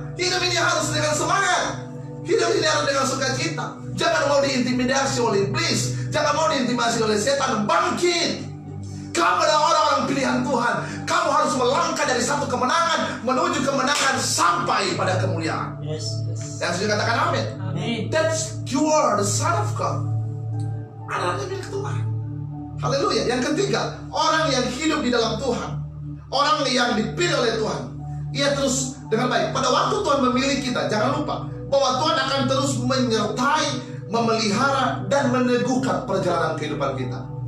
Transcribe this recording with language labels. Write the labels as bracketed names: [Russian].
[Indonesian] Hidup ini harus dengan semangat. Hidup ini harus dengan sukacita. Jangan mau diintimidasi oleh iblis. Jangan mau diintimidasi oleh setan. Bangkit. Kamu adalah orang-orang pilihan Tuhan. Kamu harus melangkah dari satu kemenangan menuju kemenangan sampai pada kemuliaan. [English] Yes. [Indonesian] Yang sudah katakan amin. Amin. [English] That's you are the son of God. [Indonesian] Anak milik Tuhan. Haleluya. Yang ketiga, orang yang hidup di dalam Tuhan, orang yang dipilih oleh Tuhan, ia terus dengan baik. Pada waktu Tuhan memilih kita, jangan lupa bahwa Tuhan akan terus menyertai, memelihara, dan meneguhkan perjalanan kehidupan kita.